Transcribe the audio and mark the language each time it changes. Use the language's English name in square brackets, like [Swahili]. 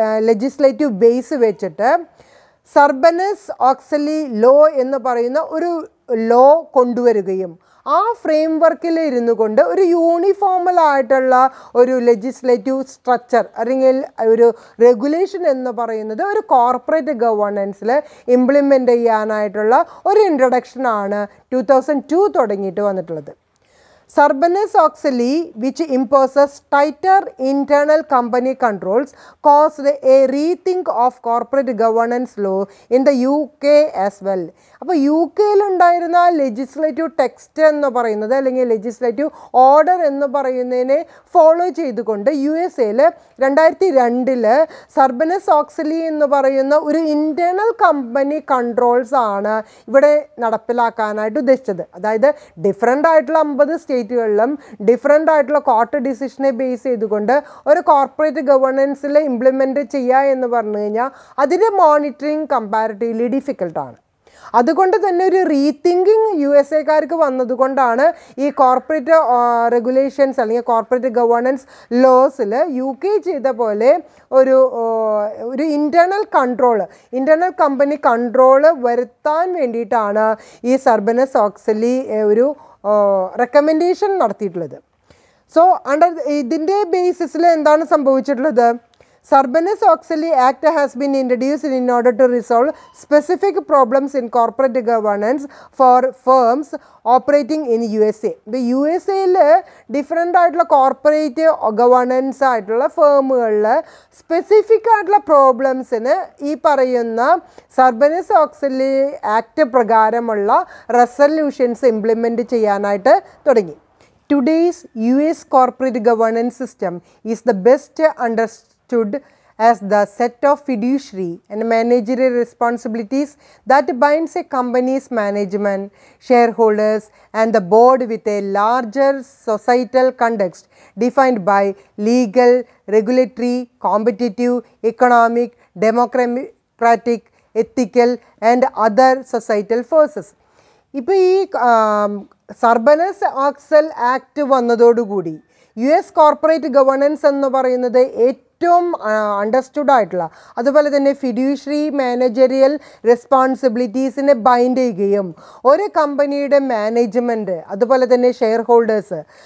[Malayalam] Legislative base വെച്ചിട്ട് സർബനസ്-ഓക്സ്ലി law എന്ന് പറയുന്ന ഒരു ലോ കൊണ്ടുവരികയും ആ ഫ്രെയിം വർക്കിൽ ഇരുന്നു കൊണ്ട് ഒരു യൂണിഫോമലായിട്ടുള്ള ഒരു ലെജിസ്ലേറ്റീവ് സ്ട്രക്ചർ അല്ലെങ്കിൽ ഒരു റെഗുലേഷൻ എന്ന് പറയുന്നത് ഒരു കോർപ്പറേറ്റ് ഗവേണൻസിൽ ഇംപ്ലിമെൻ്റ് ചെയ്യാനായിട്ടുള്ള ഒരു ഇൻട്രൊഡക്ഷനാണ് 2002 തുടങ്ങിയിട്ട് വന്നിട്ടുള്ളത്. [English] Sarbanes-Oxley, which imposes tighter internal company controls, caused a rethink of corporate governance law in the UK as well. [Malayalam] അപ്പോൾ UK-യിൽ ഉണ്ടായിരുന്ന ലെജിസ്ലേറ്റീവ് ടെക്സ്റ്റ് എന്ന് പറയുന്നത് അല്ലെങ്കിൽ ലെജിസ്ലേറ്റീവ് ഓർഡർ എന്ന് പറയുന്നതിനെ ഫോളോ ചെയ്തുകൊണ്ട് USA-യിൽ 2002 സർബനസ്-ഓക്സ്ലി എന്ന് പറയുന്ന ഒരു ഇൻറ്റേർണൽ കമ്പനി കൺട്രോൾസ് ആണ് ഇവിടെ നടപ്പിലാക്കാനായിട്ട് ഉദ്ദേശിച്ചത്. അതായത് ഡിഫറെൻ്റ് ആയിട്ടുള്ള 50 സ്റ്റേറ്റുകളിലും ഡിഫറെൻ്റ് ആയിട്ടുള്ള കോർട്ട് ഡിസിഷനെ ബേസ് ചെയ്തുകൊണ്ട് ഒരു കോർപ്പറേറ്റ് ഗവേണൻസിൽ ഇംപ്ലിമെൻറ്റ് ചെയ്യുക എന്ന് പറഞ്ഞു കഴിഞ്ഞാൽ അതിൻ്റെ മോണിറ്ററിങ് കമ്പാരിറ്റീവ്ലി ഡിഫിക്കൽട്ടാണ്. അതുകൊണ്ട് തന്നെ ഒരു റീതിങ്കിങ് USA-കാർക്ക് വന്നതുകൊണ്ടാണ് ഈ കോർപ്പറേറ്റ് റെഗുലേഷൻസ് അല്ലെങ്കിൽ കോർപ്പറേറ്റ് ഗവേണൻസ് ലോസിൽ UK ചെയ്ത പോലെ ഒരു ഇൻറ്റേർണൽ കമ്പനി കൺട്രോൾ വരുത്താൻ വേണ്ടിയിട്ടാണ് ഈ സർബനസ്-ഓക്സ്ലി ഒരു റെക്കമെൻഡേഷൻ നടത്തിയിട്ടുള്ളത്. സോ ഇതിൻ്റെ ബേസിസിൽ എന്താണ് സംഭവിച്ചിട്ടുള്ളത്? [English] Sarbanes-Oxley Act has been introduced in order to resolve specific problems in corporate governance for firms operating in USA. [Malayalam] The USA-യിൽ different ആയിട്ടുള്ള കോർപ്പറേറ്റ് ഗവേണൻസ് ആയിട്ടുള്ള ഫേമുകളിൽ സ്പെസിഫിക് ആയിട്ടുള്ള പ്രോബ്ലംസിന് ഈ പറയുന്ന സർബനസ്-ഓക്സ്ലി ആക്ട് പ്രകാരമുള്ള റെസല്യൂഷൻസ് ഇംപ്ലിമെൻറ്റ് ചെയ്യാനായിട്ട് തുടങ്ങി. [English] Today's US corporate governance system is the best understood as the set of fiduciary and managerial responsibilities that binds a company's management, shareholders and the board with a larger societal context defined by legal, regulatory, competitive, economic, democratic, ethical and other societal forces. [Malayalam] ഇപ്പോൾ ഈ സർബനസ്-ഓക്സൽ act വന്നതോടുകൂടി US corporate governance എന്ന് പറയുന്നത് ഏറ്റവും understood ആയിട്ടുള്ള, അതുപോലെ തന്നെ ഫിഡ്യൂഷറി managerial റെസ്പോൺസിബിലിറ്റീസിനെ bind ചെയ്യുകയും ഒരു കമ്പനിയുടെ മാനേജ്മെൻറ്റ് അതുപോലെ തന്നെ ഷെയർ ഹോൾഡേഴ്സ്